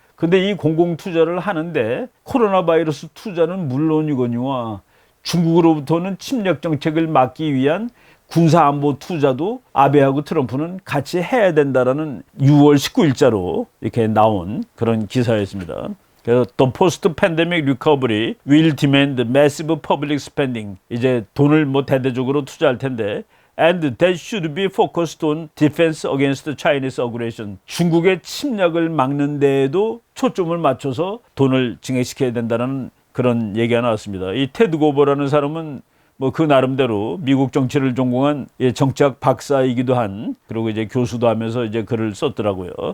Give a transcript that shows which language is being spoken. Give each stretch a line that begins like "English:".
Korean: 근데 이 공공 투자를 하는데 코로나 바이러스 투자는 물론이거니와 중국으로부터는 침략 정책을 막기 위한 군사안보 투자도 아베하고 트럼프는 같이 해야 된다라는 6월 19일자로 이렇게 나온 그런 기사였습니다. 그래서
English: The Post-Pandemic Recovery will demand massive public spending.
Korean: 이제 돈을 뭐 대대적으로 투자할 텐데
English: And that should be focused on defense against Chinese aggression.
Korean: 중국의 침략을 막는 데에도 초점을 맞춰서 돈을 증액시켜야 된다는 그런 얘기가 나왔습니다. 이 테드 고버라는 사람은 뭐 그 나름대로 미국 정치를 전공한 정치학 박사이기도 한, 그리고 이제 교수도 하면서 이제 글을 썼더라고요.